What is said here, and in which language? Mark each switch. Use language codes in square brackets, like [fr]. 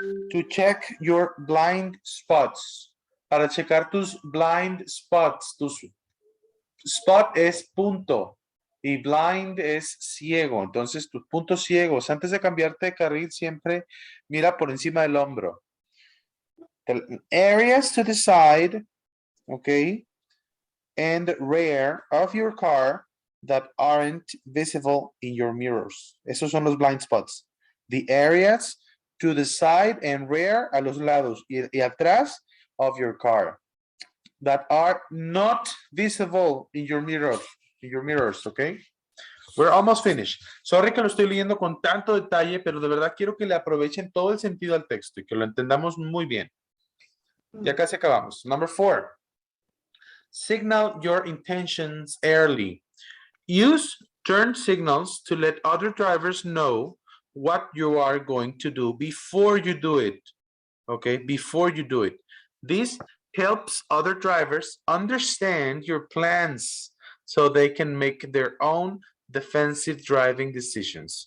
[en] To check your blind spots, [es] para checar tus blind spots, spot es punto y blind es ciego, entonces tus puntos ciegos, antes de cambiarte de carril siempre mira por encima del hombro. [en] The areas to the side, okay? And rear of your car that aren't visible in your mirrors. [es] Esos son los blind spots. [en] The areas to the side and rear, [es] a los lados y atrás [en] of your car that are not visible in your mirrors, okay? We're almost finished. [es] Sorry que lo estoy leyendo con tanto detalle, pero de verdad quiero que le aprovechen todo el sentido al texto y que lo entendamos muy bien. Ya casi acabamos. [en] Number 4. Signal your intentions early. Use turn signals to let other drivers know what you are going to do before you do it. Okay, before you do it. This helps other drivers understand your plans so they can make their own defensive driving decisions.